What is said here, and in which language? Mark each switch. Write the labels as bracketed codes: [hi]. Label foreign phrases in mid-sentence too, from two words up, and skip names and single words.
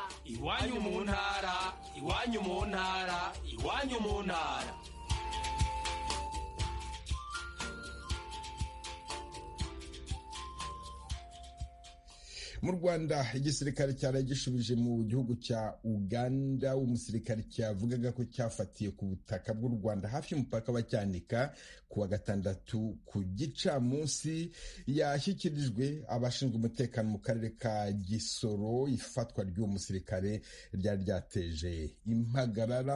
[rw] Iwanyu mu ntara, iwanyu mu ntara, iwanyu mu ntara. Mu Rwanda igisirikare cyari gishubije mu gihugu cya Uganda. Umusirikare cyavugaga ko cyafatiye ku butaka bw'u Rwanda hafi y'umupaka wa Cyanika ku wa gatandatu ku gicamunsi yashyikirijwe abashinzwe umutekano mu karere ka Gisoro. Ifatwa ry'uwo musirikare ryari ryateje impagarara.